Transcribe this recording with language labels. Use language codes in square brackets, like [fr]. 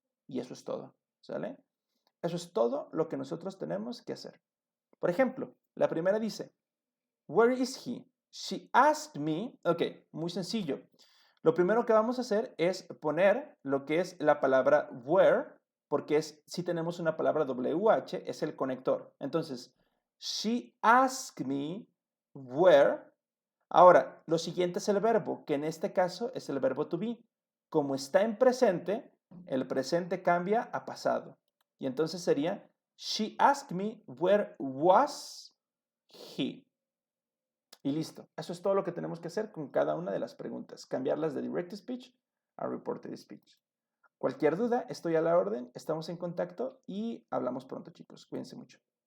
[es] Y eso es todo, ¿sale? Eso es todo lo que nosotros tenemos que hacer. Por ejemplo, la primera dice, [en] Where is he? She asked me. [es] Ok, muy sencillo. Lo primero que vamos a hacer es poner lo que es la palabra where, porque si tenemos una palabra WH, es el conector. Entonces, [en] she asked me where. [es] Ahora, lo siguiente es el verbo, que en este caso es el verbo to be. Como está en presente, el presente cambia a pasado. Y entonces sería, [en] she asked me where was he. [es] Y listo. Eso es todo lo que tenemos que hacer con cada una de las preguntas. Cambiarlas de Direct Speech a Reported Speech. Cualquier duda, estoy a la orden, estamos en contacto y hablamos pronto, chicos. Cuídense mucho.